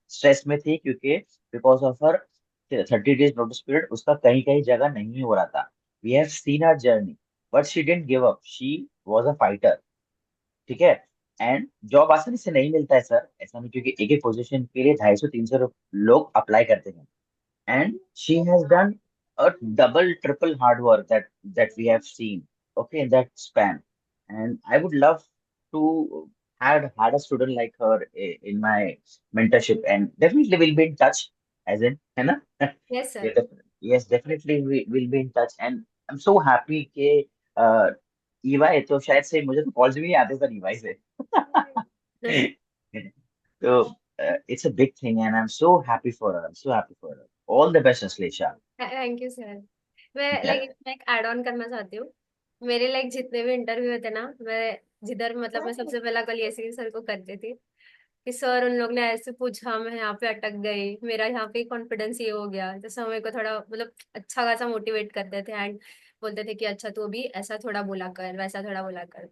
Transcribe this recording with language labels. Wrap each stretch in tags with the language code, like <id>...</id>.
<hi>Stress में थी क्योंकि because of हर 30 days notice period उसका कहीं कहीं जगह नहीं हो रहा था।</hi> <en>We have seen her journey, but she didn't give up, she was a fighter.</en> <hi>ठीक है। एंड जॉब आसानी से नहीं मिलता है सर, ऐसा नहीं, क्योंकि एक एक पोजीशन के लिए 250-300 लोग अप्लाई करते हैं।</hi> <en>And she has done a double triple hard work that we have seen, okay, in that span. And I would love to had a student like her in my mentorship, and definitely we'll be in touch, as in</en> <hi>है ना?</hi> <en>Yes sir. Yeah, yes, definitely we will be in touch, and I'm so happy</en> <hi>कि EY तो शायद से मुझे तो calls भी नहीं आते सर ईवाई से।</hi> <en>तो it's a big thing, and I'm so happy for her. I'm so happy for her. All the best, Aslesha. Thank you sir. मैं Yeah.</en> <hi>लाइक इसमें एक ऐड ऑन करना चाहती हूँ। मेरे लाइक जितने भी इंटरव्यू होते ना, मैं जिधर, मतलब मैं सबसे पहला कल ऐसे ही सर को करती थी कि सर उन लोग ने ऐसे पूछा, मैं यहाँ पे अटक गई, मेरा यहाँ पे कॉन्फिडेंस ये हो गया, तो सर मेरे को थोड़ा मतलब अच्छा खासा मोटिवेट करते थे, एंड बोलते थे कि अच्छा तू अभी ऐसा थोड़ा बोला कर, वैसा थोड़ा बोला कर।</hi>